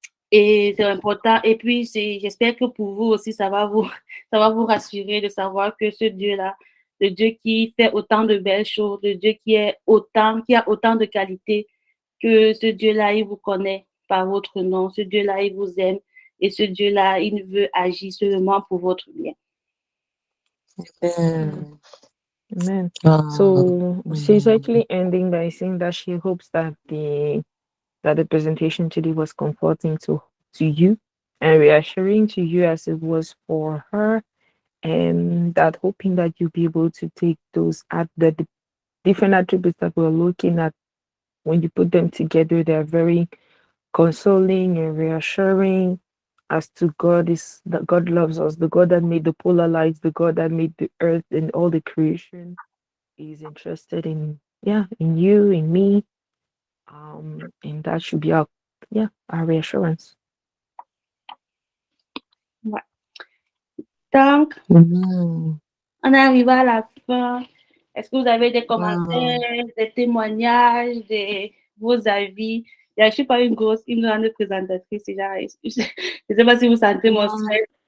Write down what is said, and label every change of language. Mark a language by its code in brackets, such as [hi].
[fr] Et c'est important. Et puis, j'espère que pour vous aussi, ça va vous rassurer de savoir que ce Dieu-là, le Dieu qui fait autant de belles choses, le Dieu qui a autant de qualités, que ce Dieu-là, il vous connaît par votre nom. Ce Dieu-là, il vous aime. Et ce Dieu-là, il veut agir seulement pour votre bien. Amen. [en] So she's actually ending by saying that she hopes that the presentation today was comforting to you and reassuring to you as it was for her, and that hoping that you'll be able to take those at the different attributes that we're looking at. When you put them together, they're very consoling and reassuring as to God is that God loves us, the God that made the polar lights, the God that made the earth and all the creation is interested in you, in me. And that should be our reassurance. [fr] Ouais. Donc, on est arrivé à la fin. Est-ce que vous avez des commentaires, des témoignages, vos avis? Je ne suis pas une grande présentatrice. Je ne sais pas si vous sentez mon stress.